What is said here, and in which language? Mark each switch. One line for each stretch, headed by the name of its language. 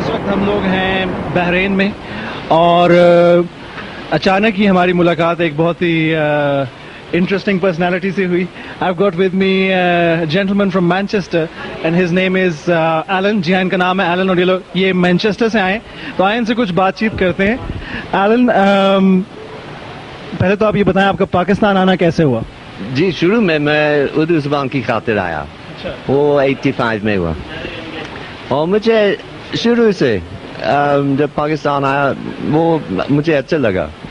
Hindi: हम लोग हैं बहरीन में और अचानक ही हमारी मुलाकात एक बहुत ही इंटरेस्टिंग पर्सनालिटी से हुई।
English: I've got with me a gentleman from Manchester and his name is Alan।
Hindi: जी हाँ, इनका नाम है एलन और ये लोग ये मैनचेस्टर से आए, तो आए इनसे कुछ बातचीत करते हैं। एलन, पहले तो आप ये बताएं आपका पाकिस्तान आना कैसे हुआ? जी, शुरू में मैं उर्दू ज़ुबान की खातिर आया। अच्छा। वो 85 में हुआ और मुझे शुरू से जब पाकिस्तान आया वो मुझे अच्छा लगा।